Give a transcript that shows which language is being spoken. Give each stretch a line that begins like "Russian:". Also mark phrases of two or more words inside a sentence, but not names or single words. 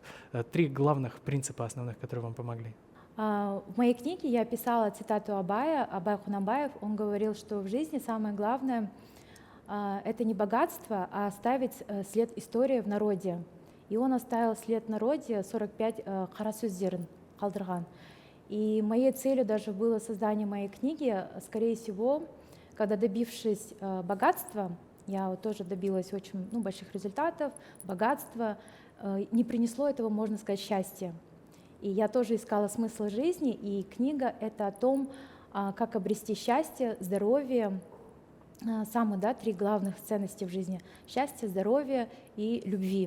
Russian: 3 главных принципа основных, которые вам помогли. В моей книге я описала цитату Абая Кунанбаев. Он говорил, что в жизни самое главное это не богатство, а оставить след истории в народе. И он оставил след в народе 45
Kazakh: қара сөздерін қалдырған.
Russian: И моей целью даже было создание моей книги. Скорее всего, когда добившись богатства, я вот тоже добилась очень больших результатов, богатства, не принесло этого, можно сказать, счастья. И я тоже искала смысл жизни, и книга — это о том, как обрести счастье, здоровье, самые 3 главных ценности в жизни — счастье, здоровье и любви.